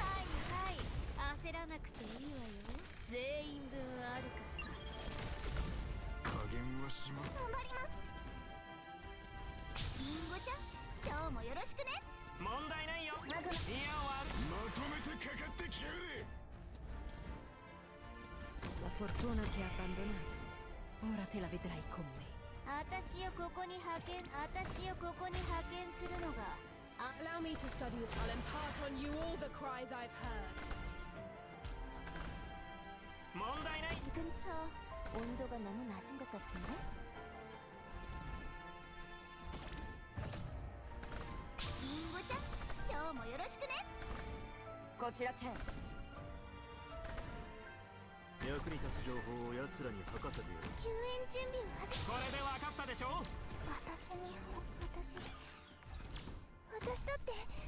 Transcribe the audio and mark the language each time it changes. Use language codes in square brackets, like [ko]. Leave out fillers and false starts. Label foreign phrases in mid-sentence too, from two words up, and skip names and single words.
[ja] はいはい、焦らなくていいわよ。全員分あるから。加減はします。頑張ります。リンゴちゃん、今日もよろしくね。問題ないよ。いや終わる。まとめてかかってきやがれ。 [it] La fortuna ti ha abbandonato. Ora te la vedrai con me. [ja] 私をここに派遣するのが [en] Allow me to study. I'll impart on you all the cries I've heard. [ja] 問題ない。 [ko] 이 근처 온도가 너무 낮은 것 같은데? 인고장, [ja] 今日もよろしくね。こちらチェン。役に立つ情報を奴らに吐かせてやる。救援準備を始め。これで分かったでしょ。私だって。